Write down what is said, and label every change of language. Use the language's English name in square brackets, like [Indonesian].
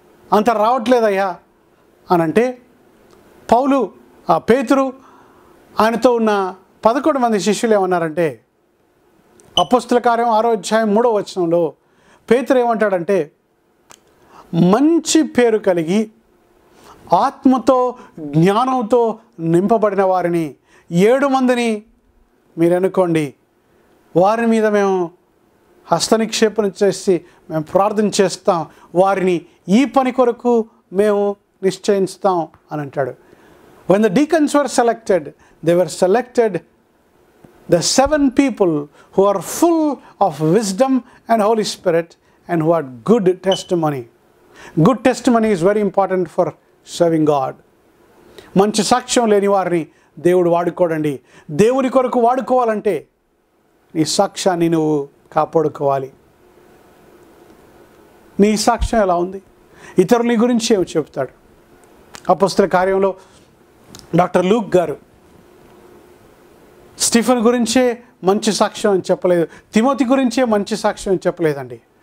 [Telugu] అంత రావట్లేదయ్యా అని అంటే, పౌలు పేతురు ఆయనతో ఉన్న 11 మంది శిష్యులు ఏమన్నారంటే, అపోస్తల కార్యం 6వ అధ్యాయం 3వ వచనంలో పేతురు ఏమంటాడంటే, మంచి పేరు కలిగి ఆత్మతో జ్ఞానంతో నింపబడిన వారిని 7 మందిని మీరు అనుకోండి వారి మీద మేము హస్తనిక్షేపణ చేసి మేము ప్రార్థన చేస్తాం, వారిని ఈ పని కొరకు మేము నిశ్చయిస్తాం అని అంటాడు. [English] When the deacons were selected, they were selected the 7 people who are full of wisdom and Holy Spirit and who had good testimony. Good testimony is very important for serving God. [Telugu] మంచి సాక్ష్యం లేని వారిని దేవుడు వాడుకోడండి. దేవుని కొరకు వాడుకోవాలంటే నీ సాక్ష్యాన్ని నువ్వు కాపాడుకోవాలి. నీ సాక్ష్యం ఎలా ఉంది? ఇతరుల గురించి ఏమి చెబుతాడు? అపొస్తలుల కార్యంలో డాక్టర్ లూక్ గారు స్టీఫెన్ గురించే మంచి సాక్ష్యం అని చెప్పలేదు, తిమోతి గురించే మంచి సాక్ష్యం అని చెప్పలేదండి.